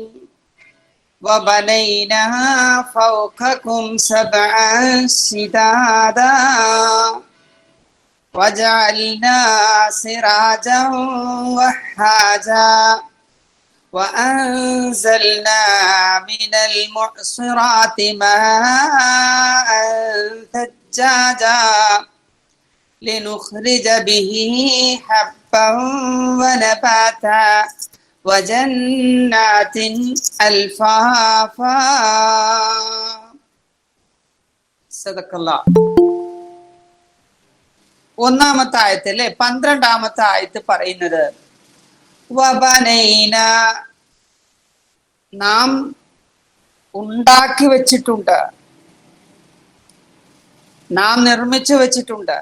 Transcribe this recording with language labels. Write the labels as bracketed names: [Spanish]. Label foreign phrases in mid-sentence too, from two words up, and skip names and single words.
[Arabic] وبنينا فوقكم سبعا شدادا وجعلنا سراجا وهاجا وأنزلنا من المعصرات ماء ثجاجا لنخرج به حبا ونباتا وجنات ألفافا صدق الله. [Malayalam] ഒന്നാമത്തെ ആയത്തിലെ 12ാമത്തെ ആയത്ത് പറയുന്നത് വബനൈന, നാം ഉണ്ടാക്കി വെച്ചിട്ടുണ്ട്, നാം നിർമ്മിച്ചു വെച്ചിട്ടുണ്ട്.